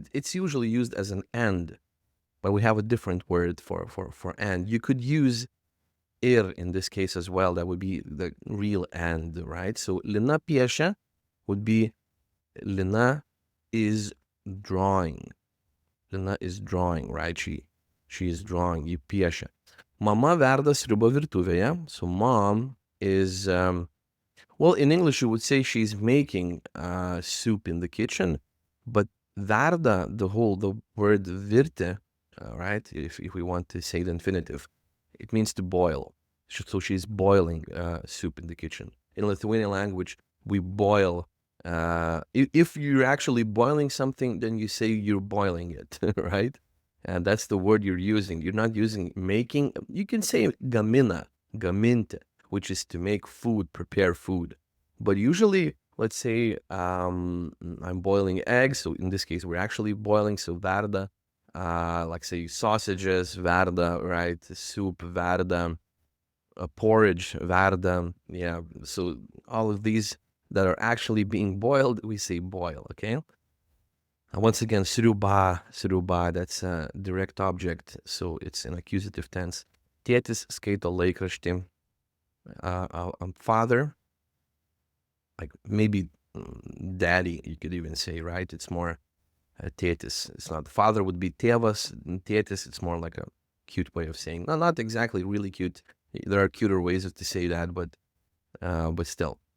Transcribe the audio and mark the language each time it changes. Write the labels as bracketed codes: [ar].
[en] It's usually used as an and, but we have a different word for and. You could use ir in this case as well. That would be the real and, right? So [lt] Lina piešia [en] would be Lina is drawing. Lina is drawing, right? She is drawing. [lt] Ji piešia. Mama verda sriubą virtuvėje. [en] So mom is, well, in English you would say she's making soup in the kitchen, but verda, the word virti, right? If we want to say the infinitive, it means to boil. So she's boiling soup in the kitchen. In Lithuanian language, we boil. If you're actually boiling something, then you say you're boiling it, right? And that's the word you're using. You're not using making. You can say gamina, gaminti, which is to make food, prepare food. But usually, let's say I'm boiling eggs. So in this case, we're actually boiling. So verda, like say sausages, verda, right? Soup, verda, porridge, verda. Yeah. So all of these that are actually being boiled, we say boil, okay? Once again, sriuba, that's a direct object, so it's an accusative tense. [lt] Tėtis skaito laikraštį. [en] Father, like maybe daddy, you could even say, right? It's more tėtis. It's not. Father would be tėvas. Tėtis, it's more like a cute way of saying. No, not exactly really cute. There are cuter ways to say that, but still.